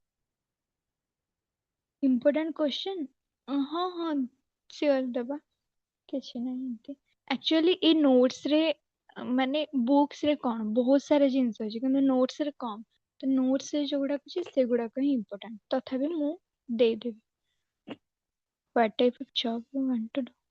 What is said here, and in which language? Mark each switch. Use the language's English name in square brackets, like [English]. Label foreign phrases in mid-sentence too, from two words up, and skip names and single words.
[English] important question, [Odia] ହଁ ହଁ ସିଓର ଦେବା, କିଛି ନାହିଁ ଏମିତି। ଆକ୍ଚୁଆଲି ଏଇ ନୋଟ୍ସରେ ମାନେ ବୁକ୍ସରେ କଣ ବହୁତ ସାରା ଜିନିଷ ଅଛି, କିନ୍ତୁ ନୋଟ୍ସରେ କମ୍। ତ ନୋଟ୍ସରେ ଯୋଉଗୁଡାକ ଅଛି ସେଗୁଡାକ ହିଁ ଇମ୍ପୋର୍ଟାଣ୍ଟ। ତଥାପି ମୁଁ ଦେଇଦେବି। [English] What type of job you want to do?